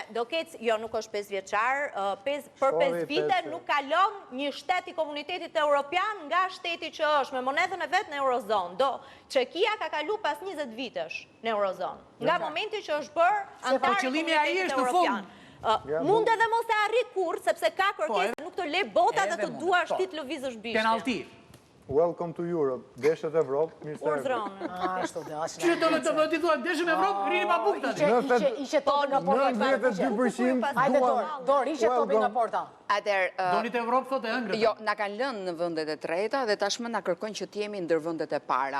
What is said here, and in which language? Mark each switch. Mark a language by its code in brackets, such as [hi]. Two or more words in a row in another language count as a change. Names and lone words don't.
[sq] Do ketë, jo, nuk është 5 vjeçar, për 5 vite nuk kalon një shtet I komunitetit evropian nga shteti që është me monedhën e vet në Eurozonë. Do Çekia ka kalu pas 20 vitesh në Eurozonë. Nga momenti që është bërë antar I komunitetit evropian. Mund edhe mos e arri kur, sepse ka kërkesë, nuk të le bota dhe të duash ti të lëvizësh bishtin. Penalti. [en] Welcome to Europe. [sq] Deshet Evropë, mirë se Urdhronë. Që do t'i thua deshën Evropë, rini pa bukë tani. Ishe topi nga porta. 92% Hajde Dorë, ishe topi nga porta. Donit Evropë thotë e ëngrët. Jo, na kanë lënë në vendet e treta dhe tashmë na kërkojnë që t'jemi ndër vendet e para.